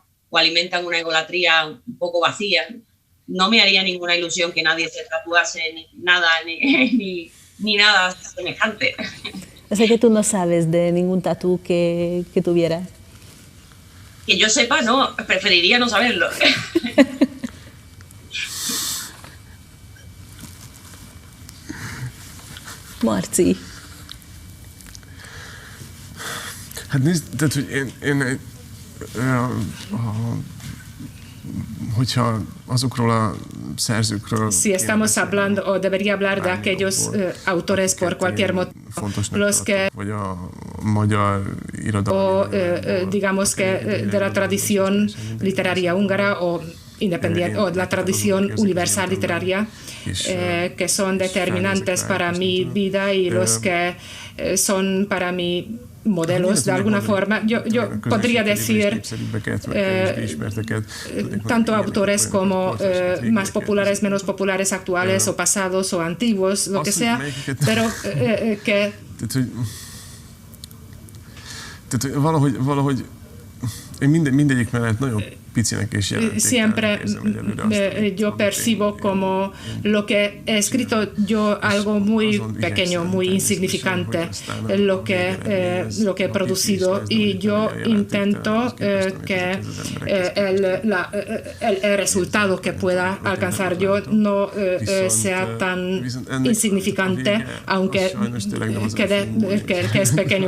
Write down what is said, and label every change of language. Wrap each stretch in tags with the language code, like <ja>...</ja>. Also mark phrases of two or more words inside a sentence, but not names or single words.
<es>O alimentan una egolatría un poco vacía, no me haría ninguna ilusión que nadie se tatuase ni nada semejante. O sea que tú no sabes de ningún tatú que tuviera. Que yo sepa, no. Preferiría no saberlo. Marci.</es> <hu>Hát nézd, tehát, hogy én hogyha azokról a szerzőkről...</hu> <es>Si estamos hablando, o debería hablar de aquellos autores por cualquier motivo, los que...</es> <hu>Vagy a magyar irodalmi...</hu> <es>O digamos que de la tradición literaria húngara o independiente, o de la tradición universal literaria, que son determinantes para mi vida y los que son para mí modelos de alguna forma. Yo podría decir tanto autores como más populares, menos populares, actuales o pasados o antiguos, lo que sea, pero que...</es> <hu>Tehát valahogy én mindegyik mellett nagyon picinek és</hu> <es>siempre yo percibo como lo que he escrito yo algo muy pequeño, muy insignificante, lo que he producido, y yo intento que el resultado que pueda alcanzar yo no sea tan insignificante, aunque que es pequeño.</es>